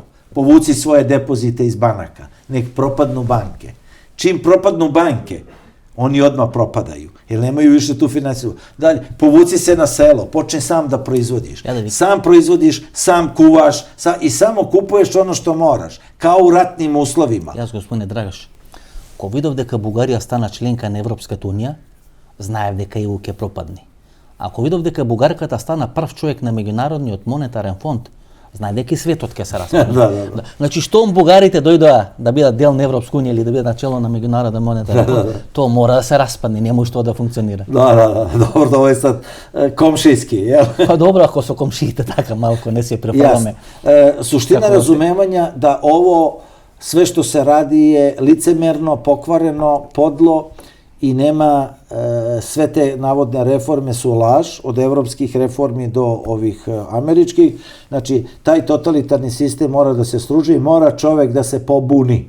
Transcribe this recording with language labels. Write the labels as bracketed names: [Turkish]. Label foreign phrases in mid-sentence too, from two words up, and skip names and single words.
[Serbian] Povuci svoje depozite iz banaka, nek propadnu banke. Čim propadnu banke, oni odmah propadaju, jer nemaju više tu finansiju. Dalje, povuci se na selo, počne sam da proizvodiš. Sam proizvodiš, sam kuvaš i samo kupuješ ono što moraš, kao u ratnim uslovima. [Macedonian] Јас, господине Драгаш, ко видов дека Бугарија стана членка на Европската унија, знаев дека ЕУ ќе пропадне. Ако видов дека бугарката стана прв човек на меѓународниот монетарен фонд, знае дека и светот ќе се распадне. Значи, штом бугарите дојдоа да бидат дел на Европска унија или да бидат начело на меѓународен монетарен фонд, тоа мора да се распадне, нема што да функционира. Добро, тоа е сад комшијски, јел? Па добро, ако со комшиите така малку не се препадаме. [Serbian] Суштина разумевања да ово sve što se radi je licemerno, pokvareno, podlo i nema, sve te navodne reforme su laž, od evropskih reformi do ovih američkih. Znači, taj totalitarni sistem mora da se sruži i mora čovek da se pobuni.